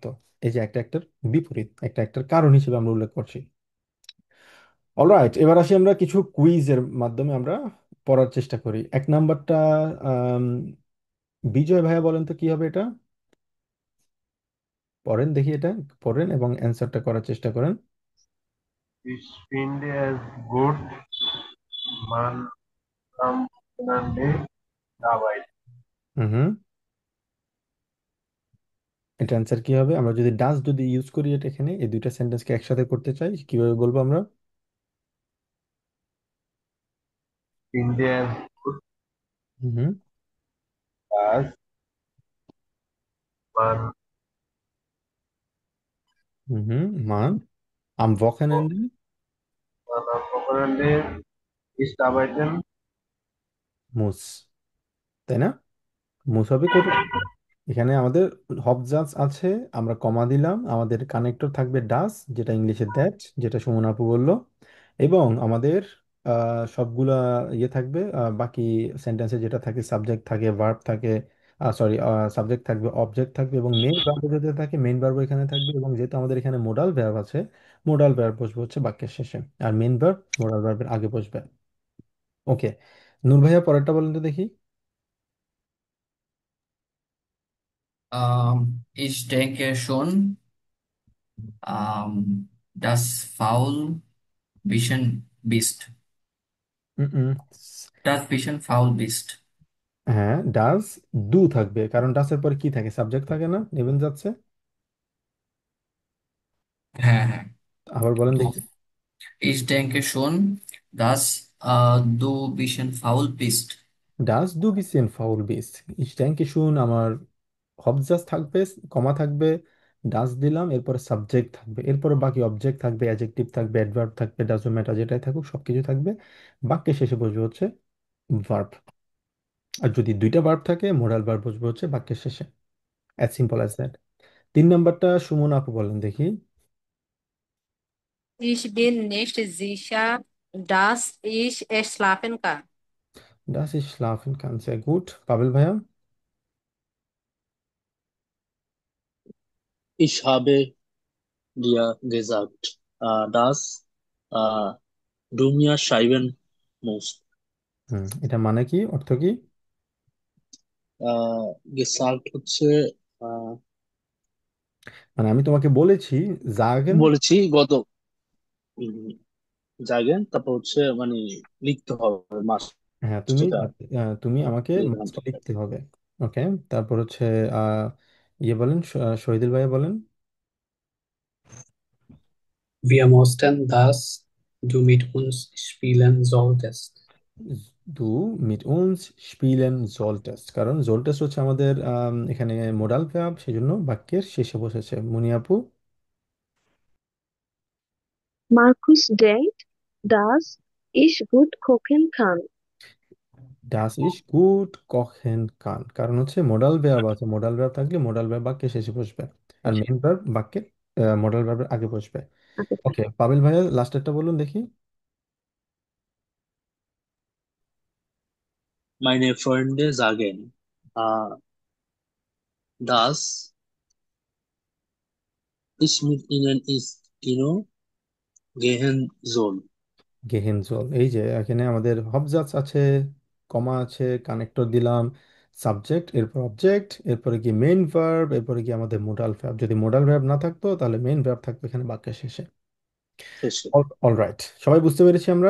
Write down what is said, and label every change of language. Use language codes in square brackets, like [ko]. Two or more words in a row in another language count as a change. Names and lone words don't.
[bn] এই যে একটা একটার বিপরীত, একটা একটার কারণ হিসেবে আমরা উল্লেখ করছি। অলরাইট, এবার আসি আমরা কিছু কুইজের মাধ্যমে আমরা পড়ার চেষ্টা করি। এক নাম্বারটা, আম, বিজয় ভাইয়া বলেন তো কি হবে এটা? পড়েন দেখি এটা, পড়েন এবং অ্যান্সারটা করার চেষ্টা করেন। [de] Ich finde es gut, man am Wochenende arbeitet. [bn] হুম হুম। এটা অ্যান্সার কি হবে? আমরা যদি ডাস যদি ইউজ করি এটা এখানে, এই দুইটা সেন্টেন্সকে একসাথে করতে চাই, কিভাবে বলবো আমরা? [de] Finde es gut, হুম das man হুম man am Wochenende man am Wochenende nicht arbeiten muss, [bn] তাই না? মুস হবে কোথায়? এখানে আমাদের হবজান্স আছে, আমরা কমা দিলাম, আমাদের কানেক্টর থাকবে ডাস, যেটা ইংলিশে দ্যাট, যেটা সুমন আপু বললো, এবং আমাদের সবগুলা ইয়ে থাকবে, বাকি সেন্টেন্সে যেটা থাকে সাবজেক্ট থাকে, ভার্ব থাকে, সরি, সাবজেক্ট থাকবে, অবজেক্ট থাকবে, এবং [en] main verb [bn] যেটা থাকে [en] main verb [bn] এখানে থাকবে, এবং যেহেতু আমাদের এখানে [en] modal verb [bn] আছে, [en] modal verb [bn] বসবে হচ্ছে বাক্যের শেষে, আর [en] main verb modal verb's [bn] আগে বসবে। ওকে, নূর ভাইয়া পরেরটা বলেন তো দেখি। [de] Ich denke schon, dass faul bisschen bist. হুম Das bisschen faul bist. [bn] হ্যাঁ, [de] dass du [bn] থাকবে, কারণ ডাসের পরে কি থাকে, সাবজেক্ট থাকে না, নেবেন যাচ্ছে। হ্যাঁ হ্যাঁ। আবার বলেন তো দেখি। [de] ich denke schon, dass du bisschen faul bist. dass du bisschen faul bist, ich denke schon, [bn] আমার হবজাস থাকবে, কমা থাকবে, ডাজ দিলাম, এরপরে সাবজেক্ট থাকবে, এরপরে বাকি অবজেক্ট থাকবে, অ্যাডজেক্টিভ থাকবে, অ্যাডভার্ব থাকবে, [en] doesn't matter [bn] যেটাই থাকুক সবকিছু থাকবে, বাক্যের শেষে বসবে হচ্ছে ভার্ব। আর যদি দুইটা ভার্ব থাকে [en] moral verb [bn] বসবে হচ্ছে বাক্যের শেষে, [en] as simple as that. [bn] 3 নাম্বারটা সুমন আপু বলেন দেখি। [de] Ich bin nicht sicher, dass ich schlafen kann. Das ist schlafen kann, sehr gut. [bn] পাবেল ভাইয়া। [de] Ich habe dir gesagt, dass äh, du mir schreiben musst. [bn] এটা মানে কি, অর্থ কি? gesagt হচ্ছে আহ, মানে আমি তোমাকে বলেছি, জাগেন। বলেছি গত জাগেন, তারপর হচ্ছে মানে লিখতে হবে মাস্ট, হ্যাঁ, তুমি এটা তুমি আমাকে লিখলাম। মাস্ট লিখতে হবে। ওকে, তারপর হচ্ছে আহ, ইয়ে বলেন, শহীদুল ভাইয়া বলেন। [de] Wir mussten, dass du mit uns spielen solltest. du mit uns spielen solltest, [bn] কারণ সোলটেস্ট হচ্ছে আমাদের এখানে [en] modal verb, [bn] সেই জন্য বাক্যের শেষে বসেছে। মুনিয়াপু। [de] Markus denkt, dass ich gut kochen kann. dass ich gut kochen kann, [bn] কারণ হচ্ছে [en] modal verb [bn] আছে, [en] modal verb [bn] থাকলে [en] modal verb [bn] বাক্যের শেষে বসবে, আর [en] main verb [bn] বাক্যের [en] modal verb's [bn] আগে বসবে। আচ্ছা, ওকে, পাবেল ভাইয়া লাস্টেরটা বলুন দেখি। [de] Meine Freunde sagen, äh, dass ich mit ihnen ins Kino gehen soll. [bn] গেহেনজল, এই যে এখানে আমাদের হবজার্ভস আছে, কমা আছে, কানেক্টর দিলাম, সাবজেক্ট, এরপর অবজেক্ট, এরপরে কি [en] main verb, [bn] এরপরে কি আমাদের [en] modal verb, [bn] যদি [en] modal verb [bn] না থাকতো তাহলে [en] main verb [bn] থাকতো এখানে বাক্যের শেষে। শেষে। অলরাইট, সবাই বুঝতে পেরেছি আমরা?